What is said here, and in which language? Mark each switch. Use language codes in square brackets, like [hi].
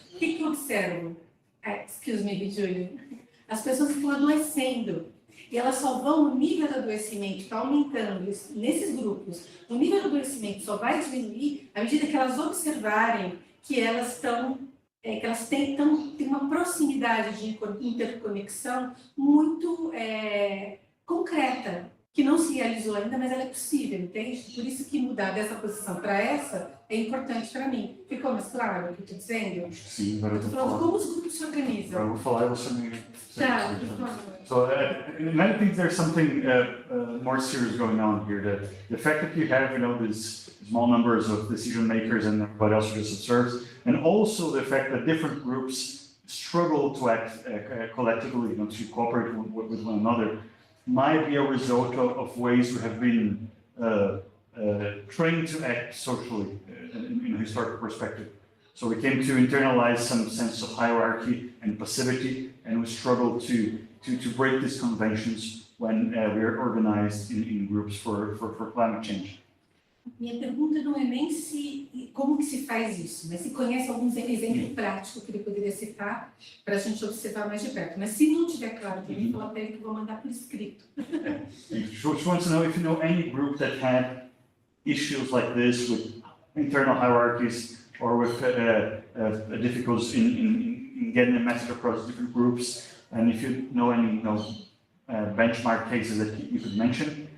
[pt] O que eu observo? [en] Excuse me, Julian. [pt] As pessoas estão adoecendo, e elas só vão, o nível do adoecimento está aumentando nesses grupos, o nível do adoecimento só vai diminuir à medida que elas observarem que elas têm uma proximidade de interconexão muito concreta, que não se realizou ainda, mas ela é possível, entende? Por isso que mudar dessa posição para essa é importante para mim. Ficou mais claro o que eu estou dizendo? Sim, agora eu vou falar. Como os grupos se organizam? Eu vou falar e você me... Tá. [en] So in many things, there's something more serious going on here. The fact that you have, you know, these small numbers of decision makers and everybody else just observes, and also the fact that different groups struggle to act collectively, you know, to cooperate with one another, might be a result of ways we have been trained to act socially in a historical perspective. So we came to internalize some sense of hierarchy and passivity, and we struggle to break these conventions when we are organized in groups for climate change. [pt] Minha pergunta não é nem como que se faz isso, mas se conhece alguns exemplos práticos que ele poderia citar para a gente observar mais de perto. Mas se não tiver claro, também fala para ele que eu vou mandar por escrito. [en] She wants to know if you know any group that had issues like this with internal hierarchies or with difficulties in getting a message across different groups, and if you know any benchmark cases that you could mention.